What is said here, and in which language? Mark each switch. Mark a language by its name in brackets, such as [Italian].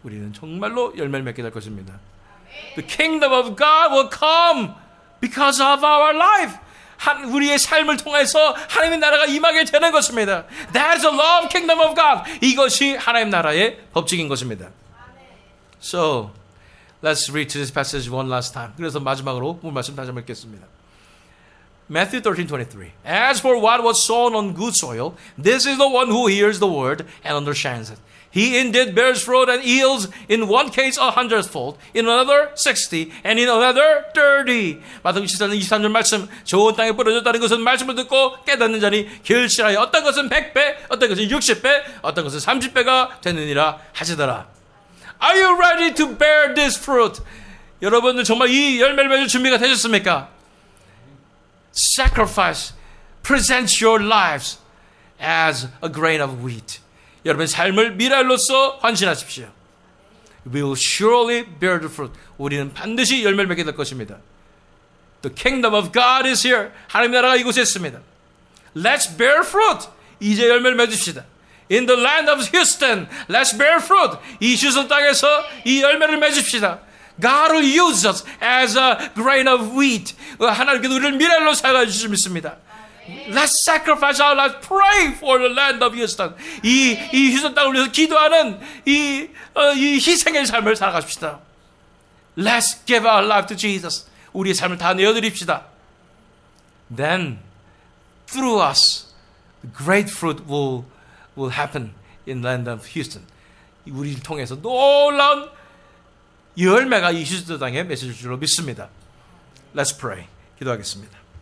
[Korean] 우리는 정말로 열매를 맺게 될 것입니다. [English] The kingdom of God will come because of our life. [Korean] 우리의 삶을 통해서 하나님의 나라가 임하게 되는 것입니다. [English] That is the law of kingdom of God. [Korean] 이것이 하나님 나라의 법칙인 것입니다. [English] So, let's read this passage one last time. [Korean] 그래서 마지막으로 본 말씀 다시 한번 읽겠습니다. [English] Matthew 13:23. As for what was sown on good soil, this is the one who hears the word and understands it. He indeed bears fruit and yields in one case 100-fold, in another 60, and in another 30. [Korean] 마태복음 14장 23절 말씀, 좋은 땅에 뿌려졌다는 것은 말씀을 듣고 깨닫는 자니 결실하여 어떤 것은 100배, 어떤 것은 60배, 어떤 것은 30배가 되느니라 하시더라. [English] Are you ready to bear this fruit? [Korean] 여러분들 정말 이 열매를 맺을 준비가 되셨습니까? [English] Sacrifice, present your lives as a grain of wheat. [Korean] 여러분 삶을 미랄로서 환신하십시오. [English] We will surely bear the fruit. [Korean] 우리는 반드시 열매를 맺게 될 것입니다. [English] The kingdom of God is here. [Korean] 하나님 나라가 이곳에 있습니다. [English] Let's bear fruit. [Korean] 이제 열매를 맺읍시다. [English] In the land of Houston, let's bear fruit. [Korean] 이 휴스턴 땅에서 이 열매를 맺읍시다. [English] God will use us as a grain of wheat. [Korean] 하나님께서 우리를 미랄로 사용해 주실 줄 믿습니다. [English] Let's sacrifice our lives. Pray for the land of Houston. [Korean] 이 휴스턴 땅을 위해서 기도하는 이 희생의 삶을 살아가십시다. [English] Let's give our life to Jesus. [Korean] 우리의 삶을 다 내어드립시다. [English] Then, through us, great fruit will happen in the land of Houston. [Korean] 우리를 통해서 놀라운 열매가 이 휴스턴 땅에 맺혀질 줄로 믿습니다. [English] Let's pray. [Korean] 기도하겠습니다.